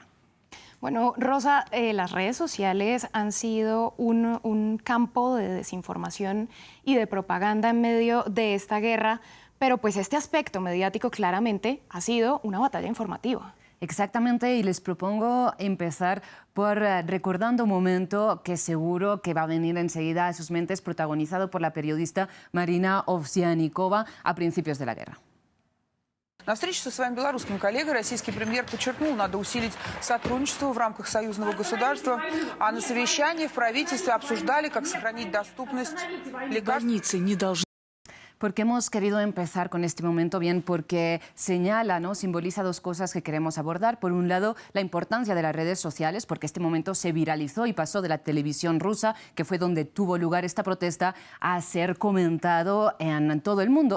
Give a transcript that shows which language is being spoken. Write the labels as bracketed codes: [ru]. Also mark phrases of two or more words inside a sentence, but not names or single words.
[es] Bueno, Rosa, las redes sociales han sido un campo de desinformación y de propaganda en medio de esta guerra, pero pues este aspecto mediático claramente ha sido una batalla informativa. Exactamente, y les propongo empezar por recordando un momento que seguro que va a venir enseguida a sus mentes, protagonizado por la periodista Marina Ovsyannikova a principios de la guerra. [ru] На встрече со своим белорусским коллегой российский премьер подчеркнул, надо усилить сотрудничество в рамках союзного государства, а на совещании в правительстве обсуждали, как сохранить доступность лекарств. [es] ¿Por qué hemos querido empezar con este momento? Bien, porque señala, ¿no? Simboliza dos cosas que queremos abordar. Por un lado, la importancia de las redes sociales, porque este momento se viralizó y pasó de la televisión rusa, que fue donde tuvo lugar esta protesta, a ser comentado en todo el mundo.